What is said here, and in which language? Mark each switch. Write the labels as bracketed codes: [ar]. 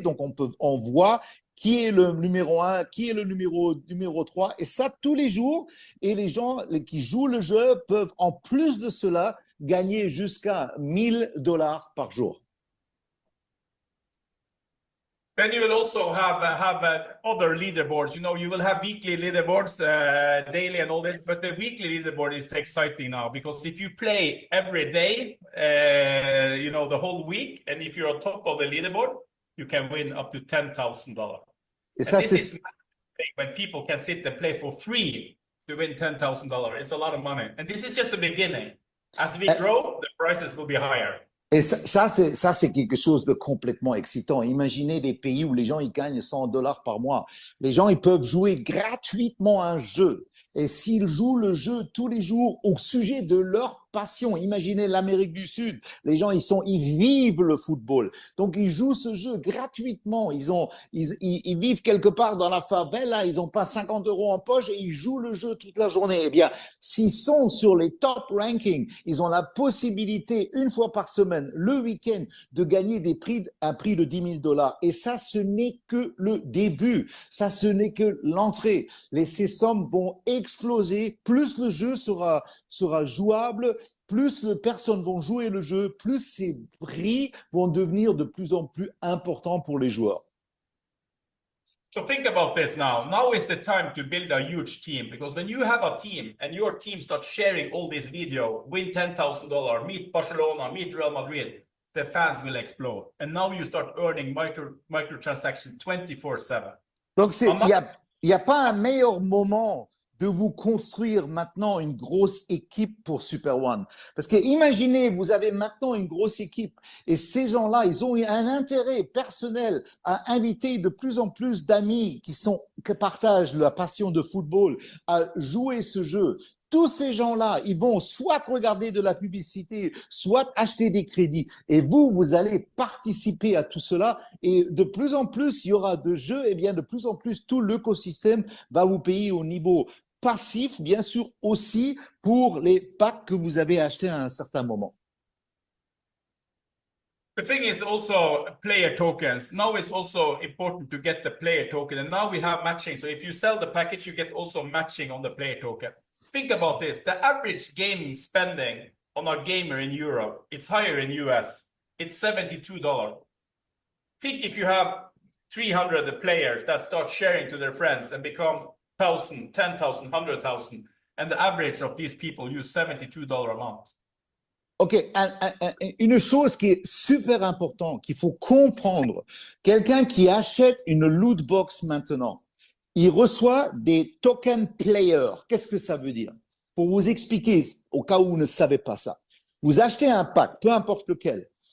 [fr] Donc, on voit qui est le numéro 1, qui est le numéro 3. Et ça, tous les jours. Et les gens qui jouent le jeu peuvent, en plus de cela, gagner jusqu'à $1,000 par jour. [en] Then you will also have other leaderboards. You know, you will have weekly leaderboards, daily and all this. But the weekly leaderboard is exciting now because if you play every day, you know, the whole week, and if you're on top of the leaderboard, you can win up to $10,000. [fr] Et ça, c'est [en] when people can sit and play for free to win $10,000. It's a lot of money, and this is just the beginning. As we grow, the prices will be higher. [fr] Et ça, c'est quelque chose de complètement excitant. Imaginez des pays où les gens ils gagnent $100 par mois. Les gens ils peuvent jouer gratuitement un jeu. Et s'ils jouent le jeu tous les jours au sujet de leur passion, imaginez l'Amérique du Sud. Les gens ils vivent le football. Donc ils jouent ce jeu gratuitement. Ils vivent quelque part dans la favela. Ils n'ont pas 50 € en poche et ils jouent le jeu toute la journée. Eh bien, s'ils sont sur les top rankings, ils ont la possibilité une fois par semaine, le week-end, de gagner un prix de $10,000. Et ça, ce n'est que le début. Ça, ce n'est que l'entrée. Ces sommes vont exploser. Plus le jeu sera jouable, plus les personnes vont jouer le jeu, plus ces prix vont devenir de plus en plus importants pour les joueurs. [en] So think about this now. Now is the time to build a huge team because when you have a team and your team starts sharing all this video, win $10,000, meet Barcelona, meet Real Madrid, the fans will explode. And now you start earning microtransactions 24/7. [fr] Donc, il y a pas un meilleur moment de vous construire maintenant une grosse équipe pour Super One. Parce que imaginez, vous avez maintenant une grosse équipe et ces gens-là, ils ont un intérêt personnel à inviter de plus en plus d'amis qui partagent la passion de football à jouer ce jeu. Tous ces gens-là, ils vont soit regarder de la publicité, soit acheter des crédits. Et vous allez participer à tout cela. Et de plus en plus, il y aura de jeux. Et bien, de plus en plus, tout l'écosystème va vous payer au niveau passif, bien sûr, aussi pour les packs que vous avez achetés à un certain moment. [en] The thing is also player tokens. Now it's also important to get the player token. And now we have matching. So if you sell the package, you get also matching on the player token. Think about this. The average gaming spending on a gamer in Europe, it's higher in US. It's $72. Think if you have 300 players that start sharing to their friends and become 1,000, 10,000, 100,000, and the average of these people use $72 a month. [fr] OK, une chose qui est super importante, qu'il faut comprendre, quelqu'un qui achète une loot box maintenant, il reçoit des token players. Qu'est-ce que ça veut dire? Pour vous expliquer, au cas où vous ne savez pas ça, vous achetez un pack, peu importe lequel.